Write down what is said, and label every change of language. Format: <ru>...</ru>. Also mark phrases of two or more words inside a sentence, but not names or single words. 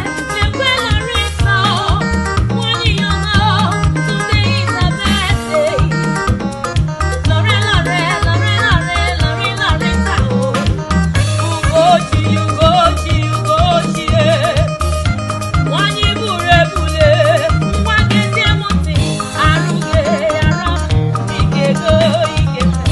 <ig>Lekwe Loretta, nwanyị ọma,</ig> <en>today is her birthday.</en> <ig>Lore, Lore, Lore, Lore, Lore, Loretta, oh. Ugochi, Ugochi, Ugochi, eh. Nwanyị buru ebule, nwa gị ezi amụsị. Arụghị arụ, ike go, ike.</ig>